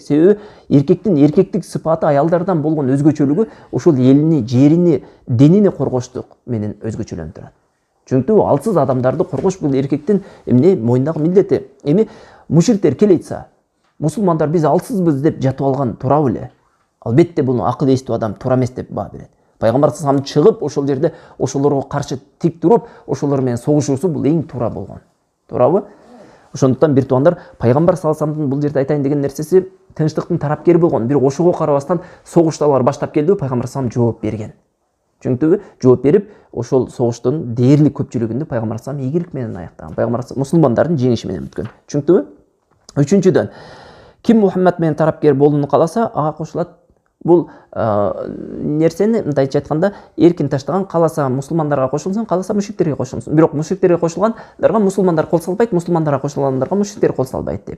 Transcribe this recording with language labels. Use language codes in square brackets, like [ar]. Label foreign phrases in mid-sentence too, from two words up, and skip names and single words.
[ky] Себеби эркектин эркектик сыпаты аялдардан болгон өзгөчөлүгү ошол элини, жерини, динини коргоштук менен өзгөчөлөнүп турат. Чөнтү алсыз адамдарды коргош бул эркектин эмне мойнундагы милдети. Эми мушриктер келетса, мусулмандар биз алсызбыз деп жатып алган туура беле? Албетте буну акыл эстүү адам туура эмес деп баа берет. Пайгамбар [ar] صلى الله عليه وسلم [ky] чыгып ошол жерде ошолорго каршы тик туруп, ошолор менен согушуусу бул эң туура болгон. Туурабы? Ошондуктан бир тугандар, пайгамбар [ar] صلى الله عليه وسلم [ky] бул жерде айтайын деген нерсеси тынчтыктын тарапкери болгон. Бирок ошого карабастан согушту алар баштап келди, пайгамбар [ar] صلى الله عليه وسلم [ky] жооп берген. Чөнтүбү жооп берип, ошол согуштун дээрлик көпчүлүгүндө пайгамбар [ar] صلى الله عليه وسلم [ky] ийгилик менен аяктаган. Пайгамбар мусулмандардын жеңиши менен бүткөн. Чөнтүбү? Үчүнчүдөн, ким Мухаммад менен тарапкер болууну кааласа, ага кошулат. Бул нерсени мындайча айтканда эркин таштаган, кааласа мусулмандарга кошулсун, кааласа мушриктерге кошулсун. Бирок мушриктерге кошулгандарга мусулмандар кол салбайт, мусулмандарга кошулгандарга мушриктер кол салбайт деп.